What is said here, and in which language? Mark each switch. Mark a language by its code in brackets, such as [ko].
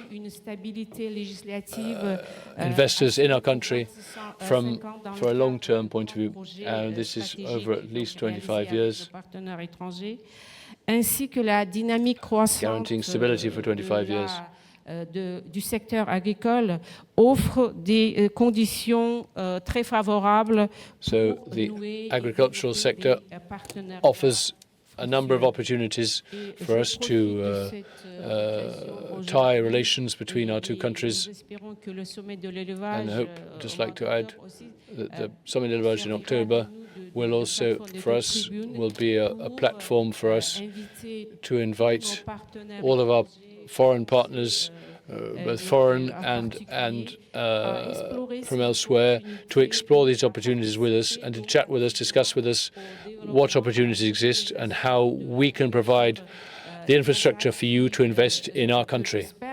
[fr] une stabilité législative, [en] investors in our country for a long-term point of view. This is over at least 25 years, [fr] partenaires étrangers, ainsi que la dynamique croissante [en] guaranteeing stability for 25 years. [fr] Du secteur agricole offre des conditions très favorables. [en] So the agricultural sector offers a number of opportunities for us to tie relations between our two countries. And I hope, just like to add, that the Sommet de l'Élevage in October will also, for us, will be a platform for us to invite all of our foreign partners, both foreign and from elsewhere, to explore these opportunities with us and to chat with us, discuss with us what opportunities exist and how we can provide the infrastructure for you to invest in our country.